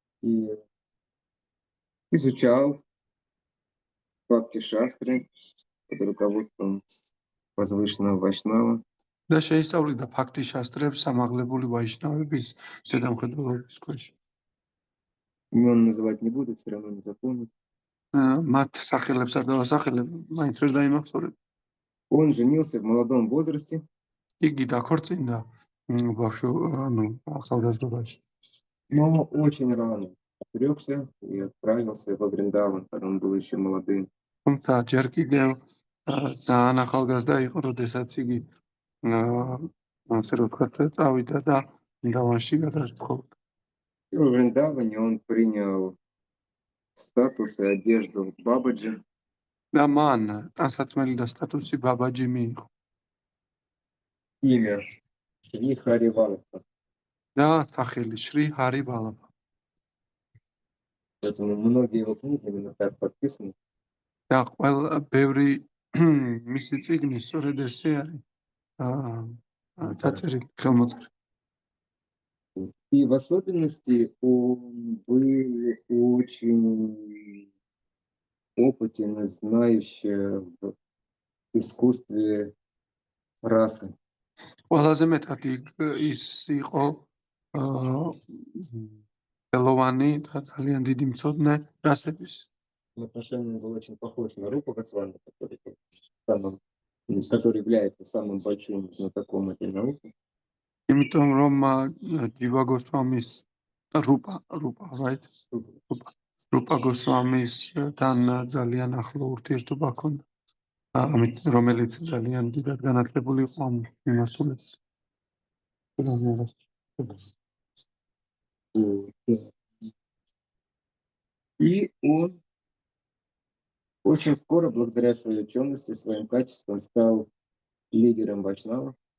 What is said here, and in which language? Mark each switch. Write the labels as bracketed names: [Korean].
[Russian] И изучал бхакти-шастры под руководством возвышенного Вайшнава. [Georgian] და შეისწავლიდა ფაქტის შასტრებს სამაღლებული ვაიშნავების ზედამხედველობის ქვეშ. [Russian] Имен называть не буду, все равно не запомню. [Georgian] მათ სახელებს არ დავასახელებ, მაინც ვერ დაიმახსოვრებ. [Russian] Он женился в молодом возрасте. [Georgian] იგი დაქორწინდა ახალგაზრდობაში. [Russian] Но очень рано отрекся и отправился во Вриндаван, когда он был еще молодым. [Georgian] თუმცა ჯერ კიდევ ძალიან ახალგაზრდა იყო, როდესაც იგი ასე რომ ვთქვათ, წავიდა და ვრინდავანში გადასცხოვრდა. [Russian] В Вриндаване он принял статус и одежду Бабаджи. [Georgian] და მან ტანსაცმელი და სტატუსი ბაბაჯი მიიღო. [Russian] Имя Шри Хари Валабха. [Georgian] და სახელი შრი ჰარი ვალაბჰა. [Russian] Поэтому многие его книги именно так подписаны. [Georgian] და ყველა ბევრი მისი წიგნი სწორედ ესე არის დაწერილი ხელმოწერილი. [Russian] И в особенности он был очень опытен и знающий в искусстве расы. [Georgian] ყველაზე მეტად ის იყო ხელოვანი და ძალიან დიდი მცოდნე რასების. [Russian] В отношении он был очень похож на Рупа Госвами, который является самым большим знатоком этой науки. [Georgian] იმიტომ რომ ჯივა გოსვამის right? რუპა გოსვამისთან ძალიან ახლო ურთიერთობა ჰქონდა. ამით რომელიც ძალიან დიდად განათლებული იყო ამ მიმართულებით. [Russian] И он очень скоро, благодаря своей учености, своим качествам, стал лидером Вайшнава.